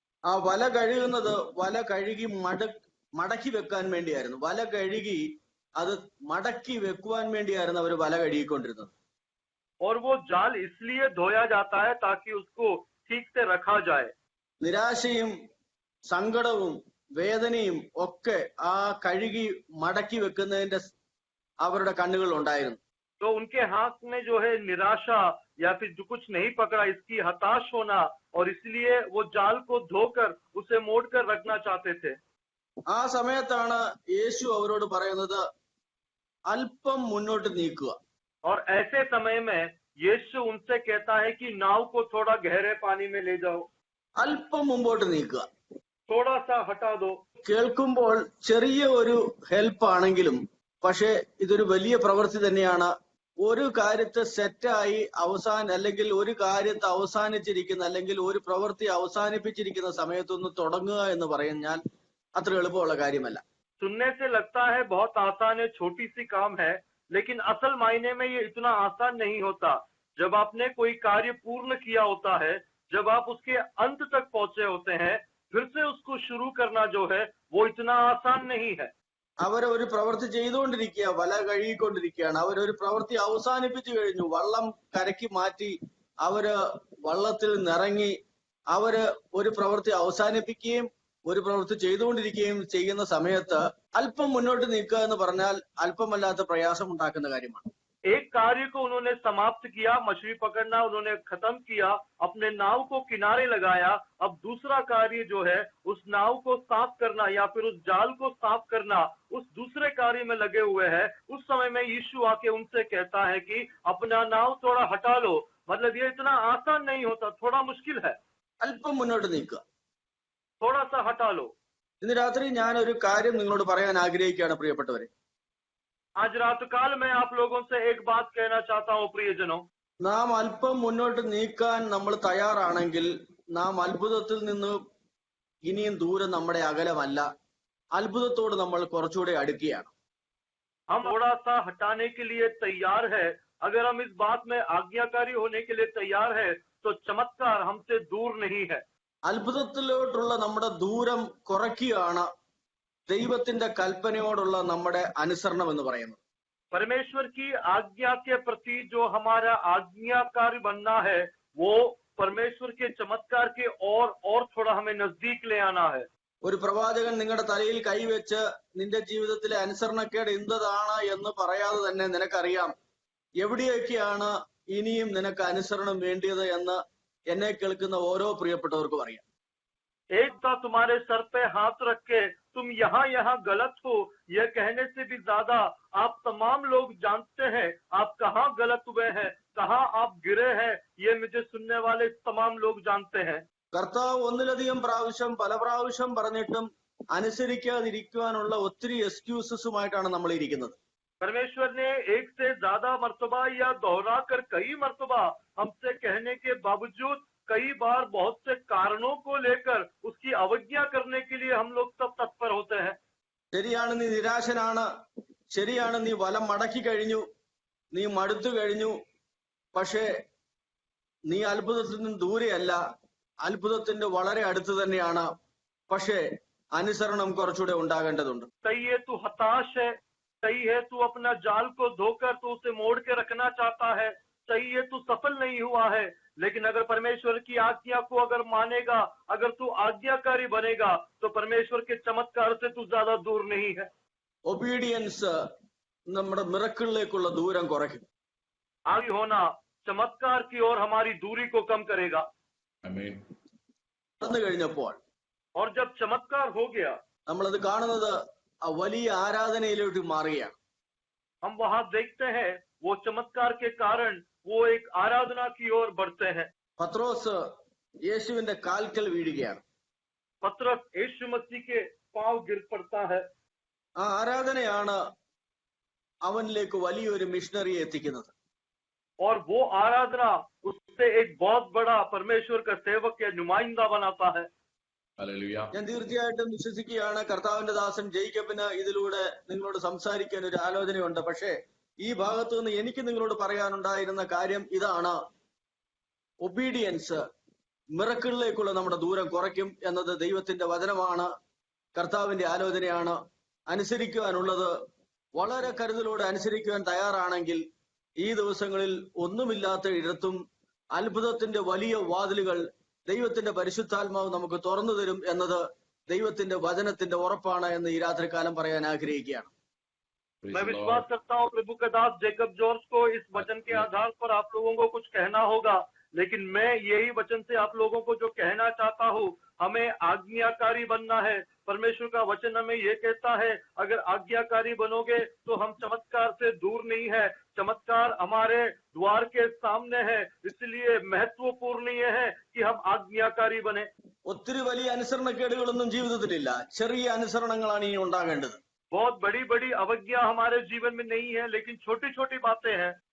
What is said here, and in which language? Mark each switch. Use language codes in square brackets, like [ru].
[ml] ആ വല കഴുകുന്നത് വല കഴുകി മടക്കി വെക്കാൻ വേണ്ടിയായിരുന്നു. വല കഴുകി അത് മടക്കി വെക്കുവാൻ വേണ്ടിയായിരുന്നു അവർ വല കഴുകിക്കൊണ്ടിരുന്നത്. [hi] और वो जाल इसलिए धोया जाता है ताकि उसको ठीक से रखा जाए. [ml] നിരാശയും സങ്കടവും വേദനയും ഒക്കെ ആ കഴുകി മടക്കി വെക്കുന്നതിന്റെ അവരുടെ കണ്ണുകൾ ഉണ്ടായിരുന്നു. [hi] तो उनके हाथ में जो है निराशा या फिर जो कुछ नहीं पकड़ा इसकी हताश होना, और इसलिए वो जाल को धोकर उसे मोड़कर रखना चाहते थे. [ml] ആ സമയത്താണ് യേശു അവരോട് പറയുന്നത് അല്പം മുന്നോട്ട് നീക്കുക. [hi] और ऐसे समय में यीशु उनसे कहता है कि नाव को थोड़ा गहरे पानी में ले जाओ, [ml] അല്പം മുമ്പോട്ട് നീക്കുക. [hi] थोड़ा सा हटा दो. [ml] കേൾക്കുമ്പോൾ ചെറിയ ഒരു ഹെൽപ്പ് ആണെങ്കിലും പക്ഷെ ഇതൊരു വലിയ പ്രവൃത്തി തന്നെയാണ്. ഒരു കാര്യത്തെ സെറ്റായി അല്ലെങ്കിൽ ഒരു കാര്യത്തെ അവസാനിച്ചിരിക്കുന്ന അല്ലെങ്കിൽ ഒരു പ്രവൃത്തി അവസാനിപ്പിച്ചിരിക്കുന്ന സമയത്തൊന്ന് തുടങ്ങുക എന്ന് പറഞ്ഞാൽ അത്ര എളുപ്പമുള്ള കാര്യമല്ല. [hi] सुनने से लगता है बहुत आसान है, छोटी सी काम है, लेकिन असल मायने में ये इतना आसान नहीं होता. जब आपने कोई कार्य पूर्ण किया होता है, जब आप उसके अंत तक पहुंचे होते हैं, फिर से उसको शुरू करना जो है वो इतना आसान नहीं है. [ml] അവരൊരു പ്രവൃത്തി ചെയ്തുകൊണ്ടിരിക്കുക, വല കഴുകിക്കൊണ്ടിരിക്കുകയാണ്. അവരൊരു പ്രവൃത്തി അവസാനിപ്പിച്ചു കഴിഞ്ഞു, വള്ളം കരയ്ക്ക് മാറ്റി, അവര് വള്ളത്തിൽ നിറങ്ങി, അവര് ഒരു പ്രവൃത്തി അവസാനിപ്പിക്കുകയും ഒരു പ്രവൃത്തി ചെയ്തുകൊണ്ടിരിക്കുകയും ചെയ്യുന്ന സമയത്ത് അല്പം മുന്നോട്ട് നീക്കുക എന്ന് പറഞ്ഞാൽ അല്പമല്ലാത്ത പ്രയാസം ഉണ്ടാക്കുന്ന കാര്യമാണ്. [hi] एक कार्य को उन्होंने समाप्त किया, मछली पकड़ना उन्होंने खत्म किया, अपने नाव को किनारे लगाया। अब दूसरा कार्य जो है उस नाव को साफ करना या फिर उस जाल को साफ करना, उस दूसरे कार्य में लगे हुए हैं। उस समय में यीशु आके उनसे कहता है कि अपना नाव थोड़ा हटा लो। मतलब ये इतना आसान नहीं होता, थोड़ा मुश्किल है, [ml] അല്പം മുന്നോട്ട് നീക്കുക. [hi] थोड़ा सा हटा लो। [ml] ഇന്ന് രാത്രി ഞാൻ ഒരു കാര്യം നിങ്ങളോട് പറയാൻ ആഗ്രഹിക്കുകയാണ് പ്രിയപ്പെട്ടവരെ. [hi] आज रात काल मैं आप लोगों से एक बात कहना चाहता हूँ प्रियजनों, [ml] നാം അല്പം മുന്നോട്ട് നീക്കാൻ നമ്മൾ തയ്യാറാണെങ്കിൽ നാം അത്ഭുതത്തിൽ നിന്ന് ഇനിയും ദൂരം നമ്മുടെ അകലമല്ല, അത്ഭുതത്തോട് നമ്മൾ കുറച്ചുകൂടെ അടുക്കുകയാണ്. [hi] हम थोड़ा सा हटाने के लिए तैयार है। अगर हम इस बात में आज्ञाकारी होने के लिए तैयार है तो चमत्कार हमसे दूर नहीं है। [ml] അത്ഭുതത്തിലോട്ടുള്ള നമ്മുടെ ദൂരം കുറയ്ക്കുകയാണ് ദൈവത്തിന്റെ കൽപ്പനയോടുള്ള നമ്മുടെ അനുസരണം എന്ന് പറയുന്നത്. [hi] परमेश्वर की आज्ञा के प्रति जो हमारा आज्ञाकारी बनना है, वो परमेश्वर के चमत्कार के और थोड़ा हमें नजदीक ले आना है। [ml] ഒരു പ്രവാചകൻ നിങ്ങളുടെ തലയിൽ കൈവച്ച് നിന്റെ ജീവിതത്തിലെ അനുസരണക്കേട് എന്താണ് എന്ന് പറയാതെ തന്നെ നിനക്കറിയാം എവിടെയൊക്കെയാണ് ഇനിയും നിനക്ക് അനുസരണം വേണ്ടിയത് എന്ന് എന്നെ കേൾക്കുന്ന ഓരോ പ്രിയപ്പെട്ടവർക്കും അറിയാം. [hi] एक था तुम्हारे सर पे हाथ रख के तुम यहाँ गलत हो, यह कहने से भी ज्यादा आप तमाम लोग जानते हैं आप कहाँ गलत हुए हैं, कहाँ आप गिरे हैं। ये मुझे सुनने वाले तमाम लोग जानते हैं। [ml] കർത്താവ് ഒന്നിലധികം പ്രാവശ്യം പല പ്രാവശ്യം പറഞ്ഞിട്ടും അനുസരിക്കാതിരിക്കുവാനുള്ള ഒത്തിരി എക്സ്ക്യൂസസുമായിട്ടാണ് നമ്മൾ ഇരിക്കുന്നത്. [hi] परमेश्वर ने एक से ज्यादा मर्तबा या दोहरा कर कई मर्तबा हमसे कहने के बावजूद कई बार बहुत से कारणों को लेकर उसकी अवज्ञा करने के लिए हम लोग सब तत्पर होते हैं। [ml] ശരിയാണ്, നീ നിരാശനാണ്, ശരിയാണ്, നീ വലം മടക്കി കഴിഞ്ഞു, നീ മടുത്തു കഴിഞ്ഞു, പക്ഷേ നീ അത്ഭുതത്തിൽ നിന്ന് ദൂരെയല്ല, അത്ഭുതത്തിന്റെ വളരെ അടുത്ത് തന്നെയാണ്. പക്ഷേ അനുസരണം കുറച്ചുകൂടെ ഉണ്ടാകേണ്ടതുണ്ട്. [hi] सही है तू हताश है, सही है तू अपना जाल को धोकर तू उसे मोड़ के रखना चाहता है, सही है तू सफल नहीं हुआ है, लेकिन अगर परमेश्वर की आज्ञा को अगर मानेगा, अगर तू आज्ञाकारी बनेगा तो परमेश्वर के चमत्कार से तू ज्यादा दूर नहीं है। [ml] ഒബീഡിയൻസ് നമ്മുടെ മിറക്കിളിലേക്കുള്ള ദൂരം കുറയ്ക്കും. [hi] आगे होना चमत्कार की ओर हमारी दूरी को कम करेगा। [ml] നടന്നു കഴിഞ്ഞപ്പോൾ [hi] और जब चमत्कार हो गया [ml] നമ്മളത് കാണുന്നത് ആ വലിയ ആരാധനയിലോട്ട് മാറുകയാണ്. [hi] हम वहां देखते हैं वो चमत्कार के कारण वो एक आराधना की ओर बढ़ते हैं। [ml] പത്രോസ് യേശുവിന്റെ കാൽക്കൽ വീഴുകയാണ്. [hi] पतरस यीशु मसीह के पांव गिर पड़ता है। [ml] ആ ആരാധനയാണ് അവനിലേക്ക് വലിയൊരു മിഷണറിയെ എത്തിക്കുന്നത്. [hi] और वो आराधना उससे एक बहुत बड़ा परमेश्वर का सेवक या नुमाइंदा बनाता है। [ml] ഞാൻ തീർച്ചയായിട്ടും വിശ്വസിക്കുകയാണ് കർത്താവിന്റെ ദാസൻ ജേക്കബിന് ഇതിലൂടെ നിങ്ങളോട് സംസാരിക്കാൻ ഒരു ആലോചനയുണ്ട്. പക്ഷേ ഈ ഭാഗത്തു നിന്ന് എനിക്ക് നിങ്ങളോട് പറയാനുണ്ടായിരുന്ന കാര്യം ഇതാണ്: ഒബീഡിയൻസ് മിറക്കിളിലേക്കുള്ള നമ്മുടെ ദൂരം കുറയ്ക്കും എന്നത് ദൈവത്തിന്റെ വചനമാണ്, കർത്താവിന്റെ ആലോചനയാണ്. അനുസരിക്കുവാനുള്ളത് വളരെ കരുതലോടെ അനുസരിക്കുവാൻ തയ്യാറാണെങ്കിൽ ഈ ദിവസങ്ങളിൽ ഒന്നുമില്ലാത്ത ഇടത്തും അത്ഭുതത്തിന്റെ വലിയ വാതിലുകൾ ദൈവത്തിന്റെ പരിശുദ്ധാത്മാവ് നമുക്ക് തുറന്നു തരും എന്നത് ദൈവത്തിന്റെ വചനത്തിന്റെ ഉറപ്പാണ് എന്ന് ഈ രാത്രികാലം പറയാൻ ആഗ്രഹിക്കുകയാണ്. [hi] मैं विश्वास करता हूँ प्रभु का दास जेकब जॉर्ज को इस वचन के आधार पर आप लोगों को कुछ कहना होगा, लेकिन मैं यही वचन से आप लोगों को जो कहना चाहता हूँ, हमें आज्ञाकारी बनना है। परमेश्वर का वचन हमें ये कहता है अगर आज्ञाकारी बनोगे तो हम चमत्कार से दूर नहीं है, चमत्कार हमारे द्वार के सामने है। इसलिए महत्वपूर्ण ये है कि हम आज्ञाकारी बने। [ml] ഒത്തിരി വലിയ അനുസരണക്കേടുകളൊന്നും ജീവിതത്തിലില്ല, ചെറിയ അനുസരണങ്ങളാണ് ഇനി ഉണ്ടാകേണ്ടത്. [hi] बहुत बड़ी बड़ी अवज्ञा हमारे जीवन में नहीं है, लेकिन छोटी छोटी बातें हैं।